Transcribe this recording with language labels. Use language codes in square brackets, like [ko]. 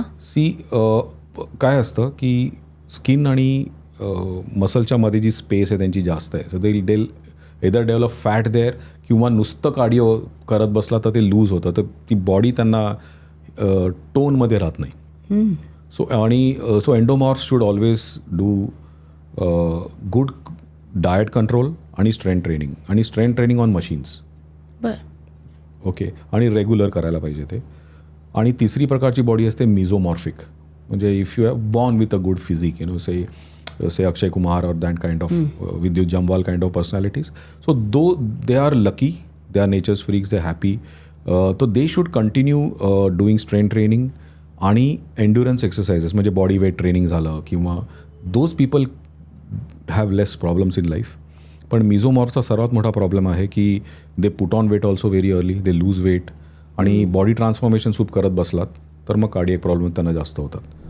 [mr] C काय असतं की स्किन आणि मसलच्या मध्ये जी स्पेस आहे त्यांची जास्त आहे. [en] so they either develop fat there [mr] किंवा नुसतं कार्डिओ करत बसला तर ते लूज होतं, तर ती बॉडी त्यांना टोनमध्ये राहत नाही. [en] So endomorph should always do good diet control आणि strain training on machines. [mr] बर. [en] Okay. [mr] आणि रेग्युलर करायला पाहिजे ते. आणि तिसरी प्रकारची बॉडी असते मिझोमॉर्फिक. [en] म्हणजे if you have born with a good physique, say Akshay Kumar और that kind of Vidyut Jammwal kind of personalities. So they are lucky, they are nature's freaks, they happy. तो they should continue doing strain training आणि endurance exercises, म्हणजे body weight training झालं किंवा those people have less problems in life. [mr] पण मिझोमॉर्फचा सर्वात मोठा problem आहे की [en] they put on weight also very early, they lose weight [mr] आणि बॉडी ट्रान्सफॉर्मेशन खूप करत बसलात तर मग कार्डियक प्रॉब्लेम त्यांना जास्त होतात.